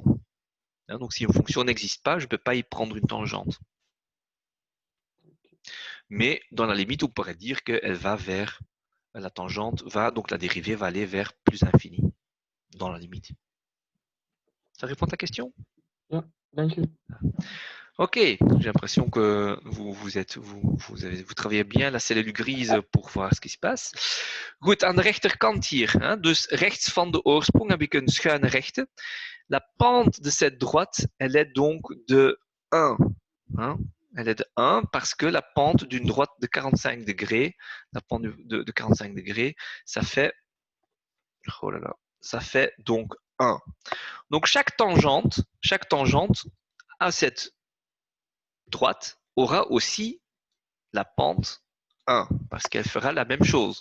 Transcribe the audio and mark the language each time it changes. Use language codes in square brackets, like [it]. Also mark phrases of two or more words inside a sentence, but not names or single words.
[fr] Hein, donc si une fonction n'existe pas, je ne peux pas y prendre une tangente. Mais dans la limite, on pourrait dire qu'elle va vers la tangente, donc la dérivée va aller vers plus infini dans la limite. Ça répond à ta question? [nl] Ja, dank u. [fr] Ok, j'ai l'impression que vous travaillez bien la cellule grise pour voir ce qui se passe. [nl] Goed, aan de rechterkant hier, hein, dus rechts van de oorsprong heb ik een schuine rechte. [fr] La pente de cette droite, elle est donc de 1. Hein. Elle est de 1 parce que la pente d'une droite de 45 degrés, la pente de 45 degrés, ça fait, oh là là, ça fait donc 1. Donc chaque tangente à cette droite aura aussi la pente 1 parce qu'elle fera la même chose.